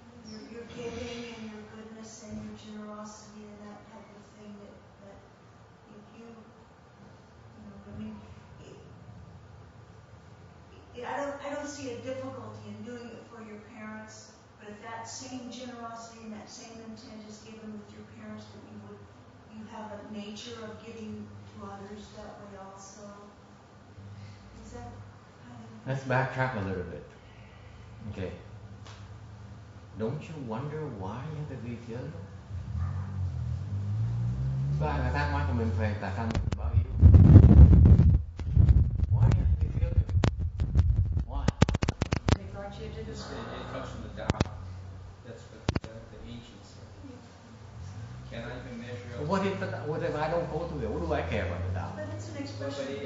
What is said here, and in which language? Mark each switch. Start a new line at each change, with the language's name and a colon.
English: Your giving and your goodness and your generosity and that type of thing that if you I mean, I don't see a difficulty in doing it for your parents, but if that same generosity and that same intent is given with your parents, that you have a nature of giving to others that way also. Is that kind of... Let's backtrack a little bit. Okay. Don't you wonder why you have to be filial?
Vietnamese: Có ai mà thắc mắc của mình phải tại sao mình báo hiếu?
English: Why you have to be filial? Why? They brought you to this world. It comes from the Tao. That's what the ancients said. Can I even measure up? What if I don't go to it? What do I care about the Tao? But it's an But expression of the